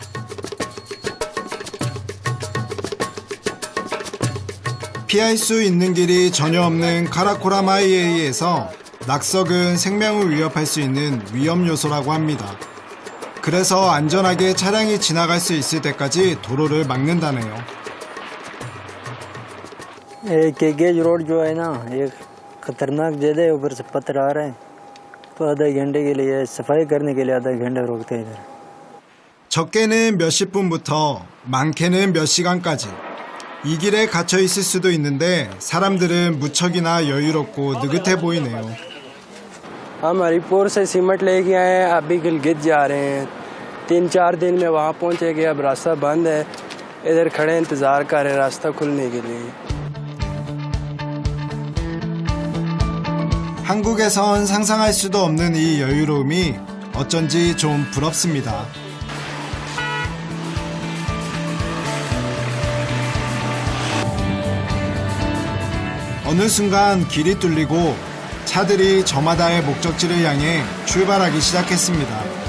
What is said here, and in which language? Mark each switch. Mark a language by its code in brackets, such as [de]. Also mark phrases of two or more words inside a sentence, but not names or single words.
[ko] 피할 수 있는 길이 전혀 없는 카라코람 하이웨이에서 낙석은 생명을 위협할 수 있는 위험 요소라고 합니다. 그래서 안전하게 차량이 지나갈 수 있을 때까지 도로를 막는다네요. [ur] کیگیج روڈ جو ہے نا یہ خطرناک زیادہ ہے، اوپر سے پتھر آ رہے ہیں تو آدھا گھنٹے کے لیے صفائی کرنے کے لیے آدھا گھنٹہ روکتے ہیں ادھر. [ko] 적게는 몇십 분부터 많게는 몇 시간까지 이 길에 갇혀 있을 수도 있는데 사람들은 무척이나 여유롭고 느긋해 보이네요. [ur] ہم ہری پور سے سیمنٹ لے کے آئے ہیں، ابھی گلگت جا رہے ہیں. 3-4 دن میں وہاں پہنچیں گے. اب راستہ بند ہے، ادھر کھڑے انتظار کر رہے ہیں راستہ کھلنے کے لیے. [ko] 한국에선 상상할 수도 없는 이 여유로움이 어쩐지 좀 부럽습니다. 어느 순간 길이 뚫리고 차들이 저마다의 목적지를 향해 출발하기 시작했습니다.